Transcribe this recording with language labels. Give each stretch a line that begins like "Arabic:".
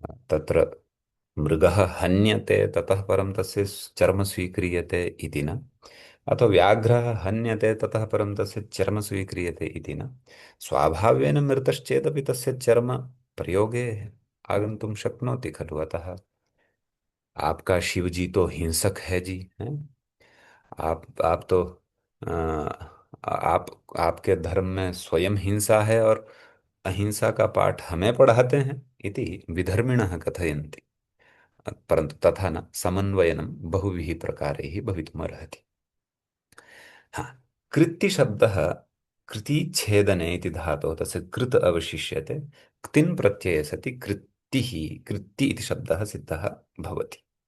Sanskrit: तत्र मृगः हन्यते ततः परं तस्य चर्म स्वीक्रियते इति न, अथवा व्याघ्रः हन्यते ततः परं तस्य चर्म स्वीक्रियते इति न। स्वाभाव्येन मृतश्चेदपि तस्य चर्म प्रयोगे आगन्तुं शक्नोति खलु।
Hindi: अतः आपका शिव जी तो हिंसक है जी, हैं? आप तो आप आपके धर्म में स्वयं हिंसा है और अहिंसा का पाठ हमें पढ़ाते हैं
Sanskrit: इति विधर्मिणः कथयन्ति, परन्तु तथा न, समन्वयनं बहुभिः प्रकारैः भवितुमर्हति। हाँ, कृत्तिशब्दः कृतिच्छेदने इति धातोः तस्य कृत् अवशिष्यते, क्तिन् प्रत्यये सति कृत्तिः, कृत्ति इति शब्दः सिद्धः भवति।